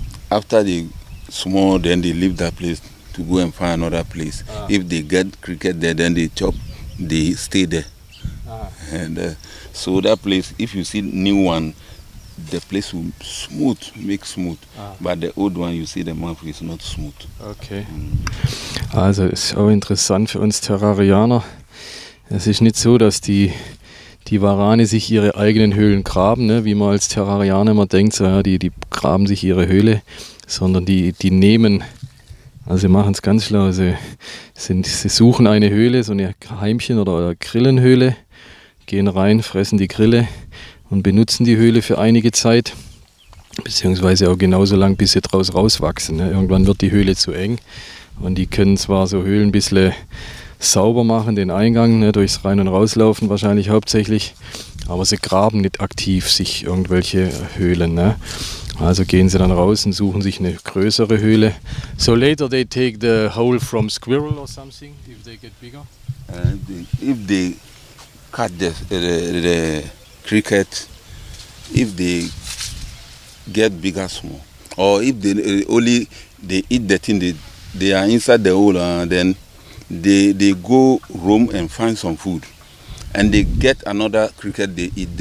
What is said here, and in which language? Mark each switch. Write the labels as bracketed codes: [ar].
[en] After they small, then they leave that place to go and find another place. If they get cricket there, then they chop, they stay there. And so that place, if you see new one, the place will make smooth. But the old one, you see the mouth is not smooth. Okay. [de] Also ist auch interessant für uns Terrarianer. Es ist nicht so, dass die Warane sich ihre eigenen Höhlen graben, ne? Wie man als Terrarianer immer denkt, so, ja, die graben sich ihre Höhle, sondern die nehmen, also sie machen es ganz schlau, sie suchen eine Höhle, so eine Heimchen- oder Grillenhöhle, gehen rein, fressen die Grille und benutzen die Höhle für einige Zeit, beziehungsweise auch genauso lang, bis sie draus rauswachsen. Ne? Irgendwann wird die Höhle zu eng und die können zwar so Höhlen ein bisschen sauber machen, den Eingang, ne, durchs Rein- und Rauslaufen wahrscheinlich hauptsächlich, aber sie graben nicht aktiv sich irgendwelche Höhlen. Ne? Also gehen sie dann raus und suchen sich eine größere Höhle. [en] So later they take the hole from squirrel or something, if they get bigger? If they cut the cricket, if they get bigger small, or if they only they eat the thing, they are inside the hole, then they go roam and find some food, and they get another cricket they eat.